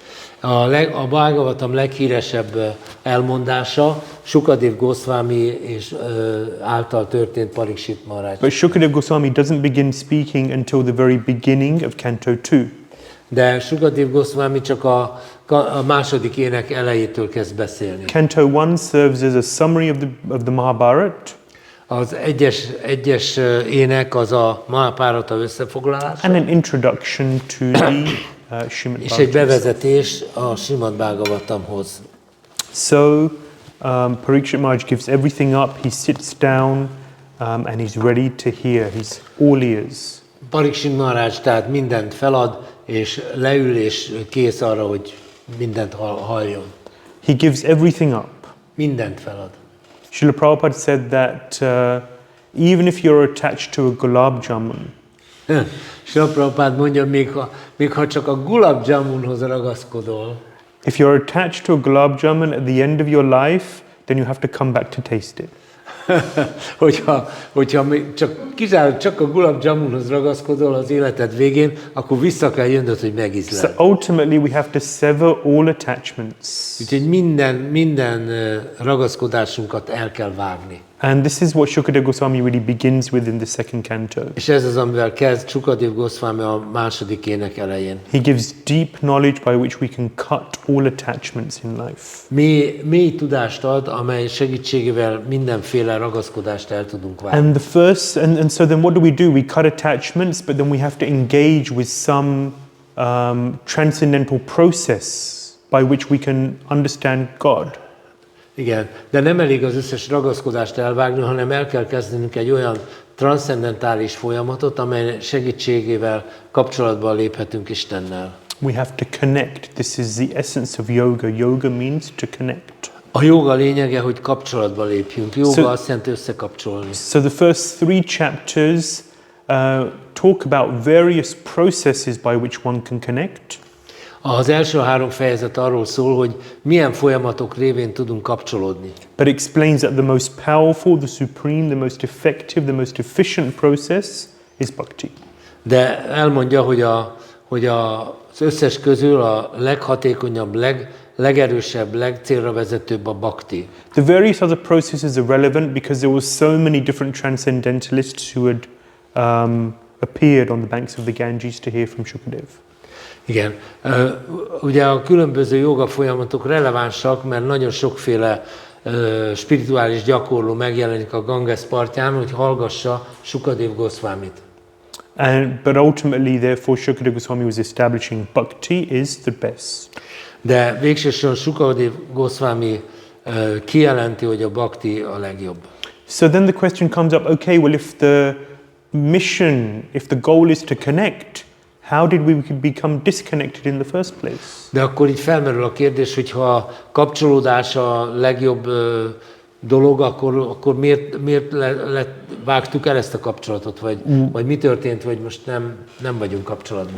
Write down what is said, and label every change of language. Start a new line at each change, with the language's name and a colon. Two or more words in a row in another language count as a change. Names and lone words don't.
Hungarian: A Bhāgavatam leghíresebb elmondása Shukadeva Goswami és által történt Parikshit Maharaj.
English: But Shukadeva Goswami doesn't begin speaking until the very beginning of Canto 2.
Hungarian: De Shukadeva Goswami csak a második ének elejétől kezd beszélni.
English: Canto 1 serves as a summary of the Mahabharata.
Hungarian: Az egyes ének az a Mahabharata összefoglalása.
English: And an introduction to the Śrīmad-Bhāgavatam.
Hungarian: És egy bevezetés a Śrīmad-Bhāgavatamhoz.
English: So Parikshit Maharaj gives everything up, he sits down and he's ready to hear, he's all ears.
Hungarian: Parikshit Maharaj tehát mindent felad, és leül, és kész arra, hogy mindent halljon.
English: He gives everything up.
Hungarian: Mindent felad.
English: Srila Prabhupada said that even if you're attached to a gulab jamun,
Hungarian: Srila Prabhupada mondja, még ha csak a gulab jamunhoz ragaszkodol,
English: if you're attached to a gulab jamun at the end of your life, then you have to come back to taste it.
Hungarian: hogyha csak a gulab jamunhoz ragaszkodol az életed végén, akkor vissza kell jönnöd, hogy megízleld.
English: So ultimately we have to sever all attachments.
Hungarian: Úgyhogy minden ragaszkodásunkat el kell vágni.
English: And this is what Shukadeva Goswami really begins with in the second canto.
Hungarian: És ez az, amivel kezd Shukadeva Goswami a második ének elején.
English: He gives deep knowledge by which we can cut all attachments in life.
Hungarian: Mély tudást ad, amely segítségével mindenféle ragaszkodást el tudunk vágni.
English: And and so then what do? We cut attachments, but then we have to engage with some transcendental process by which we can understand God.
Hungarian: Igen, de nem elég az összes ragaszkodást elvágni, hanem el kell kezdenünk egy olyan transzcendentális folyamatot, amely segítségével kapcsolatba léphetünk Istennel.
English: We have to connect. This is the essence of yoga. Yoga means to connect.
Hungarian: A joga lényege, hogy kapcsolatba lépjünk. Joga azt jelenti összekapcsolni.
English: So the first 3 chapters talk about various processes by which one can connect.
Hungarian: Az első 3 fejezet arról szól, hogy milyen folyamatok révén tudunk kapcsolódni.
English: But explains that the most powerful, the supreme, the most effective, the most efficient process is bhakti.
Hungarian: De elmondja, hogy az összes közül a leghatékonyabb, legerősebb, legcélra vezetőbb a bhakti.
English: The various other processes are relevant because there were so many different transcendentalists who had appeared on the banks of the Ganges to hear from Shukadeva.
Hungarian: Igen. Ugye a különböző joga folyamatok relevánsak, mert nagyon sokféle spirituális gyakorló megjelenik a Ganges partján, hogy hallgassa Shukadeva Goswamit.
English: But ultimately, therefore, Shukadeva Goswami was establishing bhakti is the best.
Hungarian: De végsősorban Shukadeva Goswami kijelenti, hogy a bhakti a legjobb.
English: So then the question comes up, okay, well, if the mission, if the goal is to connect, how did we become disconnected in the first place?
Hungarian: De akkor így felmerül a kérdés, hogy ha a kapcsolódás a legjobb dolog, akkor miért vágtuk el ezt a kapcsolatot, vagy mi történt, vagy most nem vagyunk kapcsolatban?